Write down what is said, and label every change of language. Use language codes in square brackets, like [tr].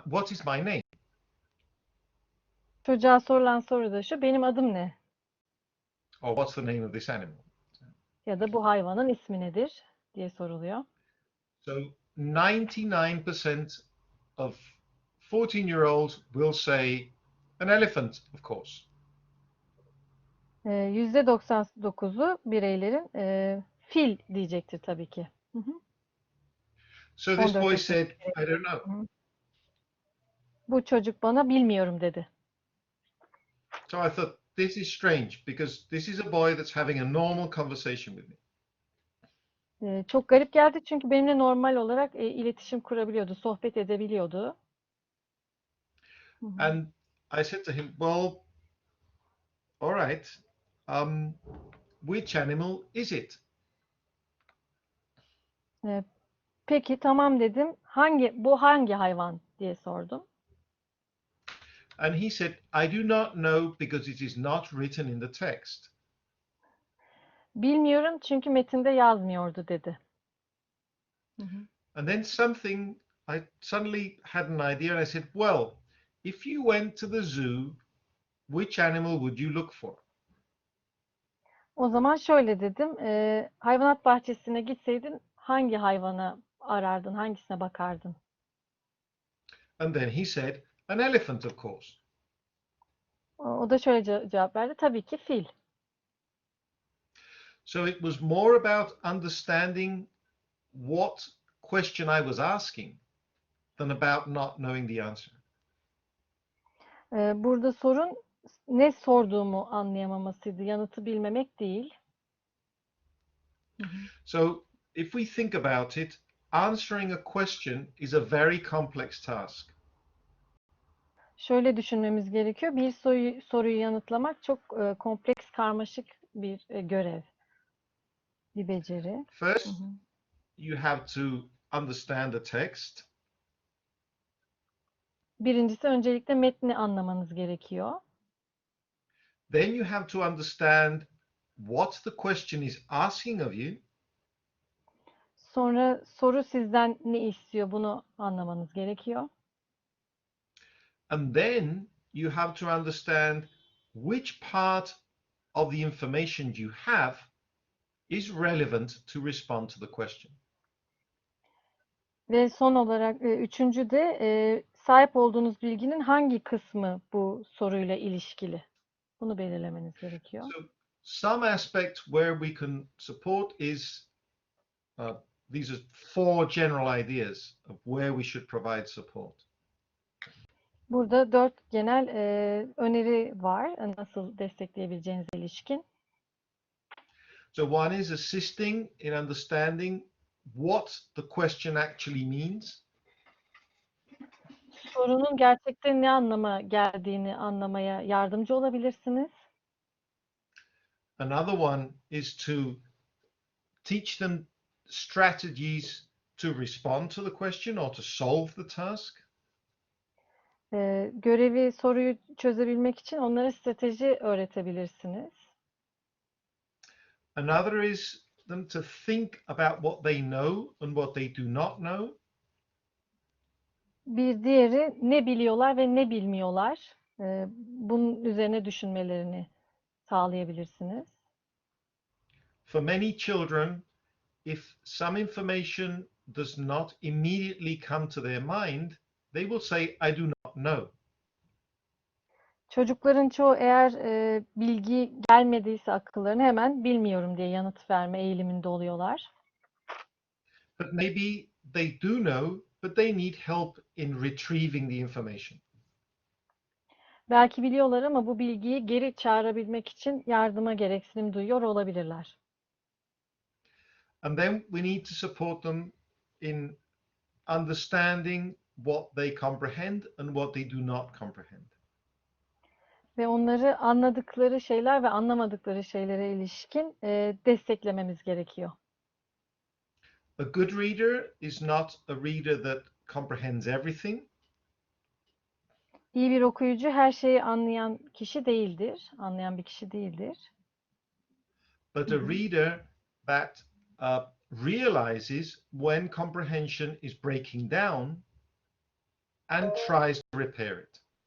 [en] What is my name? [tr] Çocuğa sorulan soru da şu, benim adım ne? [en] Or what's the name of this animal? [tr] Ya da bu hayvanın ismi nedir diye soruluyor. [en] So 99% of 14-year-olds will say an elephant, of course. [tr] %99'u bireylerin fil diyecektir tabii ki. [en] So this 14 boy [tr] yaşında. [en] said, I don't know. [tr] Bu çocuk bana bilmiyorum dedi. [en] So I thought, this is strange because this is a boy that's having a normal conversation with me. [tr] Çok garip geldi çünkü benimle normal olarak iletişim kurabiliyordu, sohbet edebiliyordu. [en] And I said to him, well, all right, which animal is it? [tr] Peki tamam dedim. Bu hangi hayvan diye sordum. [en] And he said, I do not know because it is not written in the text. [tr] Bilmiyorum çünkü metinde yazmıyordu dedi. [en] And then I suddenly had an idea and I said, well, if you went to the zoo, which animal would you look for? [tr] O zaman şöyle dedim. Hayvanat bahçesine gitseydin hangi hayvana arardın, hangisine bakardın? [en] And then he said, an elephant, of course. [tr] O da şöyle cevap verdi. Tabii ki fil. [en] So it was more about understanding what question I was asking than about not knowing the answer. [tr] Burada sorun ne sorduğumu anlayamamasıydı. Yanıtı bilmemek değil. [en] So if we think about it, answering a question is a very complex task. [tr] Şöyle düşünmemiz gerekiyor. Bir soruyu yanıtlamak çok kompleks, karmaşık bir görev, bir beceri. [en] First, you have to understand the text. [tr] Birincisi öncelikle metni anlamanız gerekiyor. [en] Then you have to understand what the question is asking of you. [tr] Sonra soru sizden ne istiyor bunu anlamanız gerekiyor. [en] And then you have to understand which part of the information you have is relevant to respond to the question. [tr] Ve son olarak üçüncü de sahip olduğunuz bilginin hangi kısmı bu soruyla ilişkili? Bunu belirlemeniz gerekiyor. [en] So some aspect where we can support is these are four general ideas of where we should provide support. [tr] Burada 4 genel öneri var nasıl destekleyebileceğinize ilişkin. [en] So one is assisting in understanding what the question actually means. [tr] Sorunun gerçekten ne anlama geldiğini anlamaya yardımcı olabilirsiniz. [en] Another one is to teach them strategies to respond to the question or to solve the task. [tr] Görevi, soruyu çözebilmek için onlara strateji öğretebilirsiniz. [en] Another is them to think about what they know and what they do not know. [tr] Bir diğeri ne biliyorlar ve ne bilmiyorlar. Bunun üzerine düşünmelerini sağlayabilirsiniz. [en] For many children, if some information does not immediately come to their mind, they will say, I do not know. [tr] Çocukların çoğu eğer bilgi gelmediyse akıllarına hemen bilmiyorum diye yanıt verme eğiliminde oluyorlar. [en] But maybe they do know, but they need help in retrieving the information. [tr] Belki biliyorlar ama bu bilgiyi geri çağırabilmek için yardıma gereksinim duyuyor olabilirler. [en] And then we need to support them in understanding what they comprehend and what they do not comprehend. [tr] Ve onları anladıkları şeyler ve anlamadıkları şeylere ilişkin desteklememiz gerekiyor. [en] A good reader is not a reader that comprehends everything. [tr] İyi bir okuyucu her şeyi anlayan kişi değildir, anlayan bir kişi değildir. [en] But a reader that realizes when comprehension is breaking down and tries to repair it.